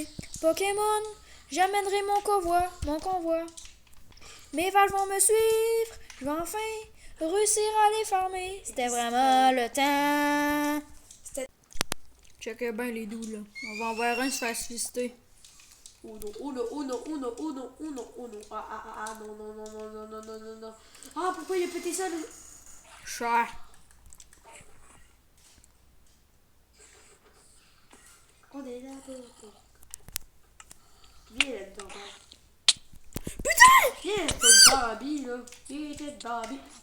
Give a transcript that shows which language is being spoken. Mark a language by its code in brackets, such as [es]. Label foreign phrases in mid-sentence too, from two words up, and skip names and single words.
[fr] Pokémon, j'amènerai mon convoi. Mes vaches vont me suivre. Je vais enfin réussir à les farmer. C'était vraiment le temps. Checkez bien les doux là. On va en voir un se faire suicider. [es] Uno, uno, uno, uno, uno, uno, uno. [fr] Ah, non, non, non, non, non, non, non, non, non. Ah, pourquoi il a pété ça? Cher. On est là pour. Viens là-dedans. Putain! Viens, t'es Barbie, là. Viens, t'es Barbie.